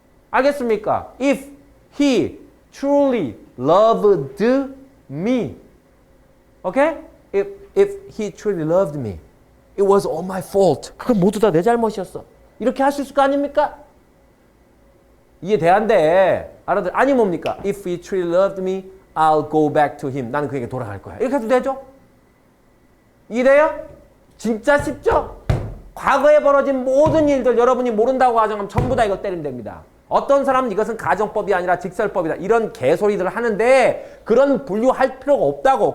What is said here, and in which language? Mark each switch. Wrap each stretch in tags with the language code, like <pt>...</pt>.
<ko>알겠습니까?</ko> <en>If he truly loved me. Okay? If he truly loved me. It was all my fault.</en> <ko>그건 모두 다 내 잘못이었어. 이렇게 할 수 있을 거 아닙니까? 이해돼안돼. 알아들? 아니 뭡니까?</ko> <en>If he truly loved me, I'll go back to him.</en> <ko>나는 그에게 돌아갈 거야. 이렇게 해도 되죠? 이해돼요? 진짜 쉽죠? 과거에 벌어진 모든 일들 여러분이 모른다고 가정하면 전부 다 이거 때리면 됩니다. 어떤 사람은 이것은 가정법이 아니라 직설법이다. 이런 개소리들을 하는데 그런 분류할 필요가 없다고.</ko>